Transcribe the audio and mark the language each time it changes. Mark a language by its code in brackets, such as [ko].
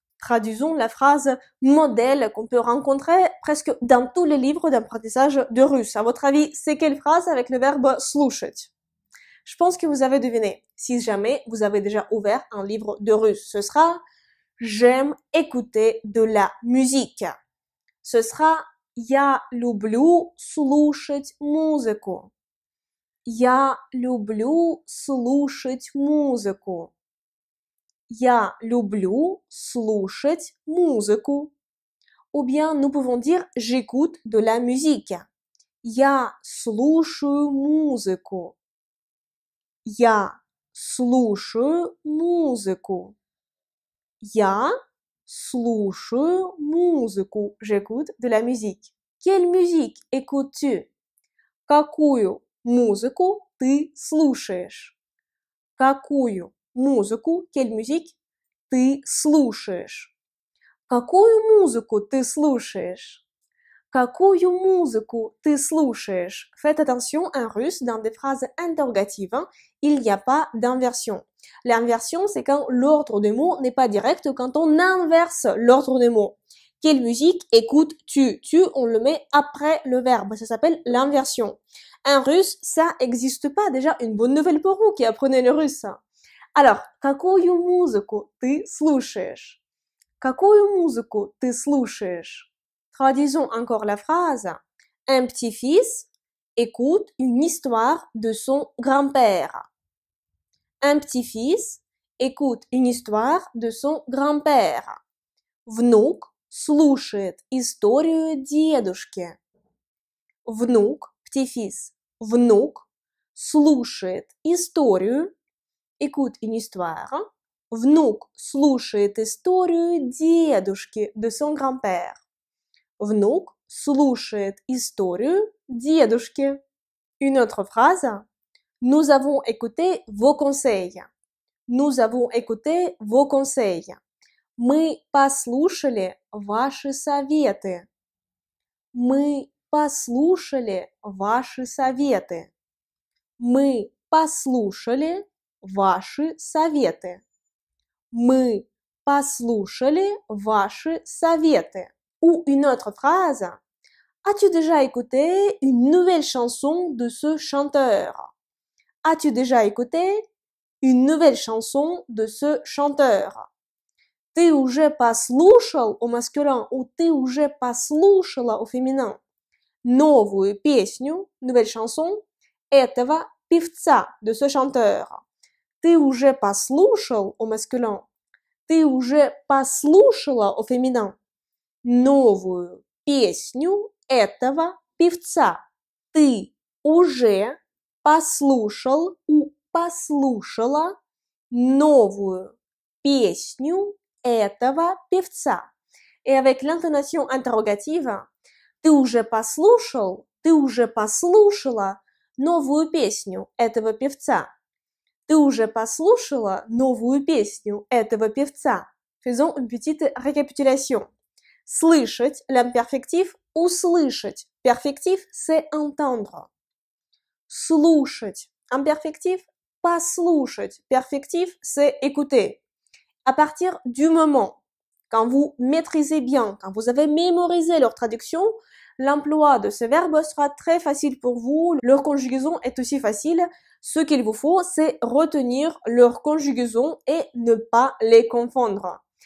[fr] Traduisons la phrase modèle qu'on peut rencontrer presque dans tous les livres d'apprentissage de russe. À votre avis, c'est quelle phrase avec le verbe слушать? Je pense que vous avez deviné. Si jamais vous avez déjà ouvert un livre de russe, ce sera j'aime écouter de la musique. Ce sera [ru] я люблю слушать музыку. Я люблю слушать музыку. Я люблю слушать музыку. [fr] Ou bien nous pouvons dire j'écoute de la musique. [ru] Я слушаю музыку. Я слушаю музыку. Я слушаю музыку. [fr] J'écoute de la musique. Quelle musique écoutes-tu? [ru] Какую музыку ты слушаешь? Какую музыку, [fr] quelle musique, [ru] ты слушаешь? Какую музыку ты слушаешь? Какую музыку ты слушаешь? [fr] Faites attention, en russe, dans des phrases interrogatives, il n'y a pas d'inversion. L'inversion, c'est quand l'ordre des mots n'est pas direct, quand on inverse l'ordre des mots. Quelle musique écoutes-tu? Tu, on le met après le verbe. Ça s'appelle l'inversion. En russe, ça n'existe pas. Déjà, une bonne nouvelle pour vous qui apprenez le russe. Alors, [ru] какую музыку ты слушаешь? Какую музыку ты слушаешь? [fr] Traduisons encore la phrase. Un petit-fils écoute une histoire de son grand-père. Un petit-fils écoute une histoire de son grand-père. [ru] Внук слушает историю дедушки. Внук, [fr] petit-fils, [ru] внук слушает историю, [fr] écoute une histoire. [ru] Внук слушает историю дедушки, [fr] de son grand-père. [ru] Внук слушает историю дедушки. [fr] Une autre phrase. Nous avons écouté vos conseils. Nous avons écouté vos conseils. [ru] Мы послушали ваши советы. Мы послушали ваши советы. Мы послушали ваши советы. Мы послушали ваши советы. [fr] Ou une autre phrase. As-tu déjà écouté une nouvelle chanson de ce chanteur? As-tu déjà écouté une nouvelle chanson de ce chanteur? [ru] Ты уже послушал [fr] au masculin ou [ru] ты уже послушала [fr] au féminin [ru] новую песню, [fr] nouvelle chanson, [ru] этого певца, [fr] de ce chanteur? [ru] Ты уже послушал [fr] au masculin, [ru] ты уже послушала [fr] au féminin [ru] новую песню этого певца? Ты уже послушал ou послушала новую песню этого певца? [fr] Et avec l'intonation interrogative, [ru] ты уже послушал, ты уже послушала новую песню этого певца? Ты уже послушала новую песню этого певца? [fr] Faisons une petite récapitulation. [ru] Слышать, l'imperfectif, услышать. [fr] Perfectif, c'est entendre. [ru] Слушать, imperfectif, послушать. [fr] Perfectif, c'est écouter. À partir du moment, quand vous maîtrisez bien, quand vous avez mémorisé leur traduction, l'emploi de ce verbe sera très facile pour vous. Leur conjugaison est aussi facile. Ce qu'il vous faut, c'est retenir leur conjugaison et ne pas les confondre.